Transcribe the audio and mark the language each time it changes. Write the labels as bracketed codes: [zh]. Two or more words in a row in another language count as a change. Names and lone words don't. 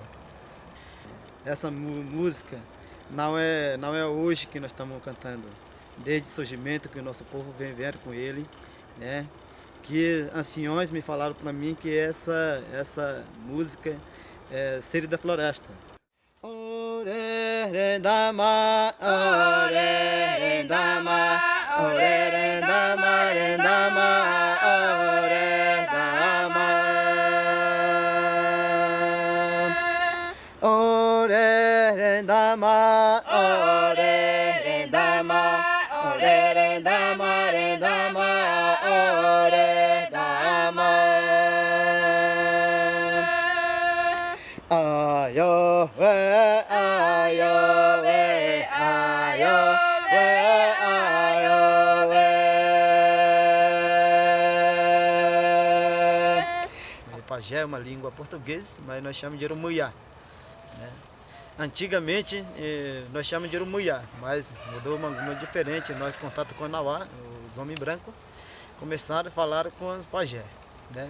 [pt] Essa música não é hoje que nós estamos cantando. Desde o surgimento que o nosso povo vem com ele, né? Que anciões me falaram para mim que essa música é Sede da Floresta. Ore dama, ore dama, ore dama, ore dama, ore dama, ore dama, ore dama, ore dama, ore dama, ore dama. Ayo we, ayo we, ayo we, ayo we. Pajé é uma língua portuguesa, mas nós chamamos de Urumuyá, né? Antigamente nós chamamos de Urumuyá, mas mudou uma diferente. Nós contato com o Nauá, os homens brancos, começaram a falar com os pajé, né?